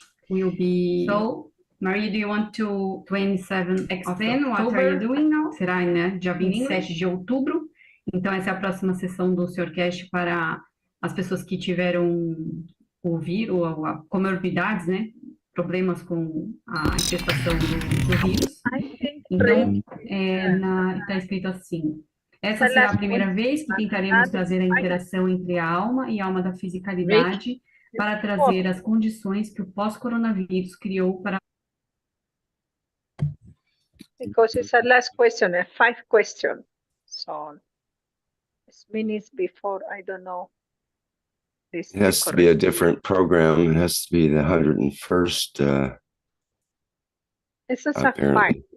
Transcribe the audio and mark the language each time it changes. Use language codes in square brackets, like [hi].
[en] Will be... So, Maria, do you want to 27 explain what are you doing now? [pt] Será, né, dia 27 de outubro. Então, essa é a próxima sessão do Sr. Keshe para as pessoas que tiveram o vírus, ou comorbidades, né? Problemas com a infestação do vírus. Então, está escrito assim: essa será a primeira vez que tentaremos trazer a interação entre a alma e a alma da fisicalidade para trazer as condições que o pós-coronavírus criou para... [en] Because it's a last question, a 5 question. So, it's minutes before, I don't know. It has to be a different program. It has to be the 101st. This is a 5.